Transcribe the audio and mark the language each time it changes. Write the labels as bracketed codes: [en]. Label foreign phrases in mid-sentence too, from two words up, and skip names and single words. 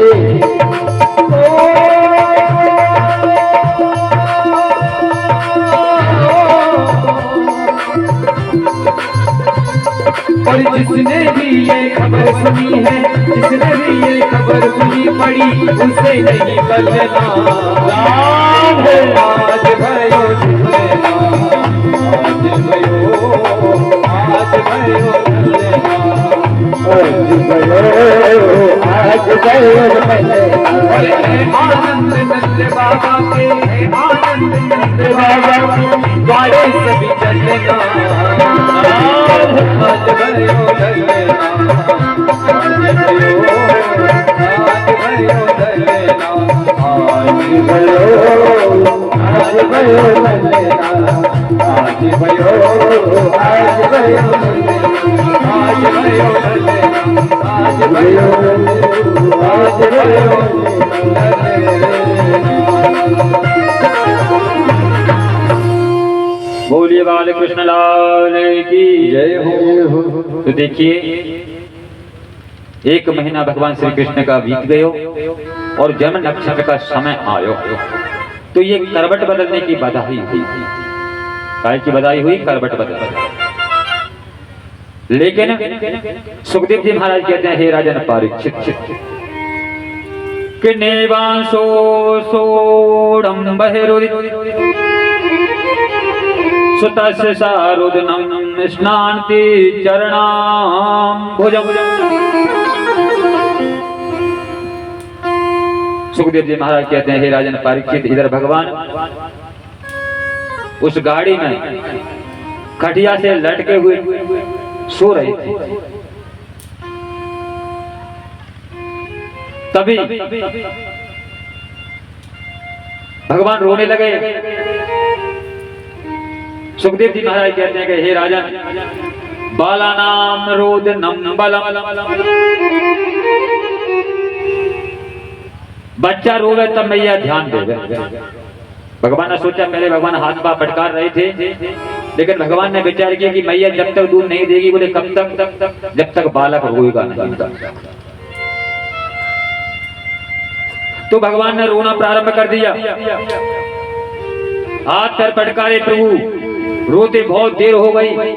[hi] और जिसने भी ये खबर सुनी है जिसने भी ये खबर सुनी पड़ी उसे नहीं बदलना आज भयो झूलेना आज भयो आज भयो झूलेना आज भयो अरे आनंद नंद बाबा के आनंद नंद बाबा द्वारे सभी चलना आज भयो झूलेना आज भयो झूलेना आज भयो आज भयो आज भयो आज भयो आज भयो आज भयो बोलिए बाल कृष्ण लाल की जय हो। तो देखिए एक महीना भगवान श्री कृष्ण का बीत गयो और जन्म नक्षत्र का समय आयो तो ये करवट बदलने की बधाई हुई काय की बधाई हुई करवट बदल लेकिन सुखदेव जी महाराज कहते हैं हे राजन परीक्षित कि [sa] नेवांशो सोडम बहिरुदित सुतस्य सारुदनम स्नान्ति चरणाम भुजम। [hi] सुखदेव जी महाराज कहते हैं हे राजन परीक्षित इधर भगवान उस गाड़ी में खटिया से लटके हुए सो रहे थे। तभी भगवान रोने लगे। सुखदेव जी महाराज कहते हैं कि हे राजन [sa] बालानाम रोदनम बलम [hi] बच्चा रोवे तब मैया ध्यान देवे। भगवान ने सोचा पहले भगवान हाथ पा फटकार रहे थे लेकिन भगवान ने विचार किया कि मैया जब तक दूध नहीं देगी, बोले कब तक? जब तक बालक होगा नहीं। तो भगवान ने रोना प्रारंभ कर दिया, हाथ पर पटकारे प्रभु, रोते बहुत देर हो गई।